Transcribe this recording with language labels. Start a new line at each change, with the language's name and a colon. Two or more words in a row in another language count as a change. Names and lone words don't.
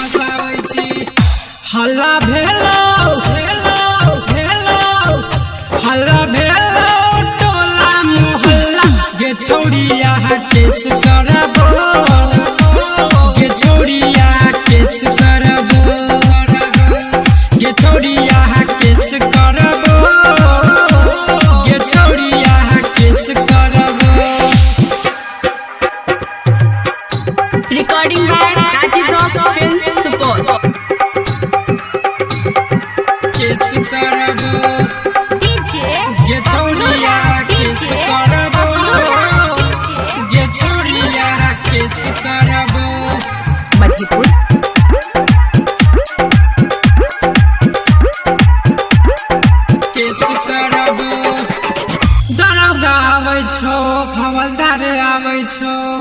Angika: हल्ला भेलो हल्ला भेलो टोला मोहल्ला ये छोड़िया किस करबो ये छोड़िया किस करबो ये छोड़िया किस करबो ये छोड़िया किस करबो
English: Recording by Rajiv Rock Film Support.
Angika: किस करबो ये छोड़िया किस करबो ये छोड़िया किस करबो मधुपुर किस करबो दरोगा आबै छौ हवलदार आबै छौ